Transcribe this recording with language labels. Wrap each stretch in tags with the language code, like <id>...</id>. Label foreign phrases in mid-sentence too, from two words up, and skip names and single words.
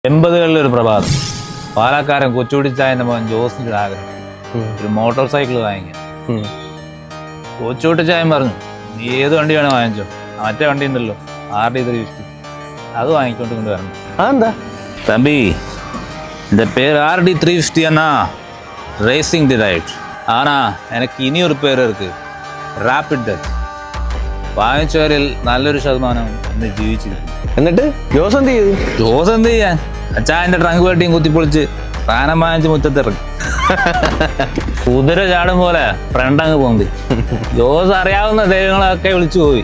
<ml>80കളിൽ ഒരു പ്രഭാതം പാലക്കാരൻ കൊച്ചുകുട്ടിച്ചായന്റെ മകൻ ജോസിന്റെ ആഗ്രഹം ഒരു</ml> <en>motor cycle</en> <ml>വാങ്ങിക്കാൻ. കൊച്ചുകുട്ടിച്ചായൻ പറഞ്ഞു, നീ ഏത് വണ്ടി വേണോ വാങ്ങിച്ചോ, മറ്റേ വണ്ടി ഉണ്ടല്ലോ RD350, അത് വാങ്ങിക്കൊണ്ട് കൊണ്ടുവരണം. അതെന്താ തമ്പി,</ml> <ta>இந்த பேர் RD350 அண்ணா,</ta> <en>racing drive.</en> <ta>ஆனா எனக்கு இனி ஒரு பேர் இருக்கு,</ta> <en>Rapid Death.</en> <ml>വാങ്ങിച്ചവരിൽ നല്ലൊരു ശതമാനം ഇന്ന് ജീവിച്ചിരിക്കും. എന്നിട്ട് ജോസ് എന്ത് ചെയ്തു? ജോസ് എന്ത് ചെയ്യാൻ, അച്ചായന്റെ ട്രങ്ക് വെട്ടിയും കുത്തിപ്പൊളിച്ച് സാധനം വാങ്ങിച്ച് മുറ്റത്തിറങ്ങി. കുതിര ചാടും പോലെ ഫ്രണ്ട് അങ്ങ് പോന്തി. ജോസ് അറിയാവുന്ന ദൈവങ്ങളൊക്കെ വിളിച്ചു പോയി.</ml>